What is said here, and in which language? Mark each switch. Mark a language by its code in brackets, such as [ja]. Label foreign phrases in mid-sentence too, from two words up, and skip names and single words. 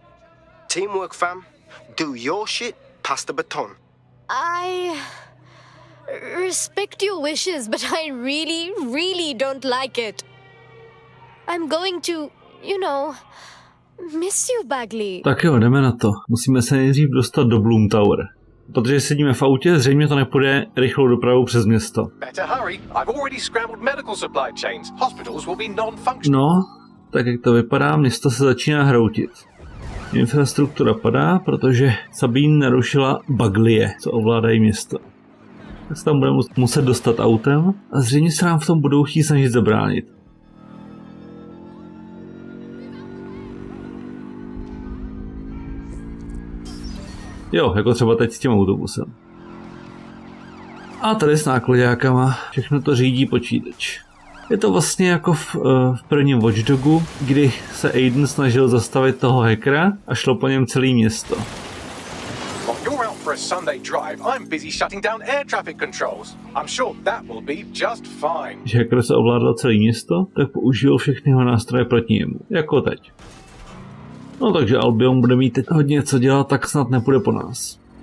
[en] Teamwork, fam. Do your shit, pass the baton. I respect your wishes, but I really don't like it. I'm going to, miss you, Bagley. [cs] Tak jo, jdeme na to. Musíme se nejdřív dostat do Bloom Tower. Protože sedíme v autě, zřejmě to nepůjde rychlou dopravou přes město. [en] Better hurry. I've already scrambled medical supply chains. Hospitals will be non-functional. [cs] No, tak jak to vypadá, město se začíná hroutit. Infrastruktura padá, protože Sabine narušila Bagleye, co ovládají město. Tak se tam budeme muset dostat autem a zřejmě se nám v tom budou chtít snažit zabránit. Jo, jako třeba teď s tím autobusem. A tady s nákladákama všechno to řídí počítač. Je to vlastně jako v prvním Watch Dogu, kdy se Aiden snažil zastavit toho hackera a šlo po něm celé město. [en] While you're out for a Sunday drive, I'm busy shutting down air traffic controls. I'm sure that will be just fine. [cs] Když hacker se ovládal celé město, tak použil všechny jeho nástroje proti němu, jako teď. No takže Albion bude mít teď hodně co dělat, tak snad nepůjde po nás.